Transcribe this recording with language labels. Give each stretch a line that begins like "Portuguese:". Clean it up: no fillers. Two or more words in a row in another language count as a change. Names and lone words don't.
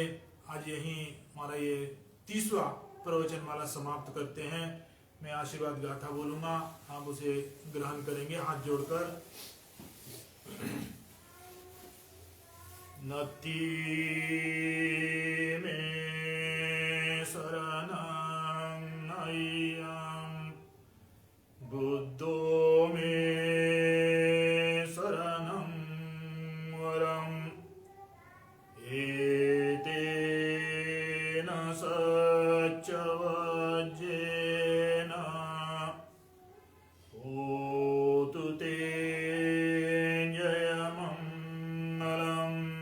Hindi: आज यही हमारा ये 30वां प्रवचन माला समाप्त करते हैं। मैं आशीर्वाद गाथा बोलूंगा, आप उसे ग्रहण करेंगे हाथ जोड़कर।
Pali: नति में शरणं नय्यं बुद्धो में शरणं वरम् एतेन सच्चवज्जेन होतु ते जयमङ्गलम्।